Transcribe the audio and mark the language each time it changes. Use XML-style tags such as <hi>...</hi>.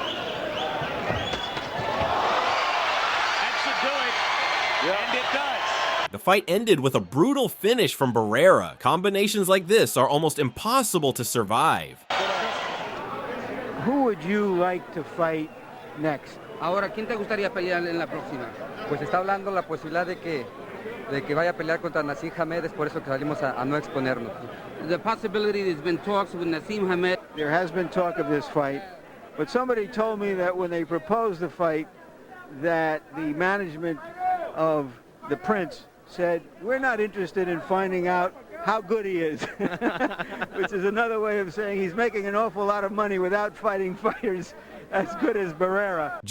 <en>That should do it, and it does. The fight ended with a brutal finish from Barrera. Combinations like this are almost impossible to survive. Who would you like to fight next?</en> <es>Ahora, ¿quién te gustaría pelear en la próxima? Pues está hablando la posibilidad de que vaya a pelear contra Nasim Hamed, es por eso que salimos a no exponernos.</es> <en>The possibility there's been talks with Nasim Hamed. There has been talk of this fight, but somebody told me that when they proposed the fight, that the management of the Prince said, we're not interested in finding out how good he is, which is another way of saying he's making an awful lot of money without fighting fighters as good as Barrera.</en>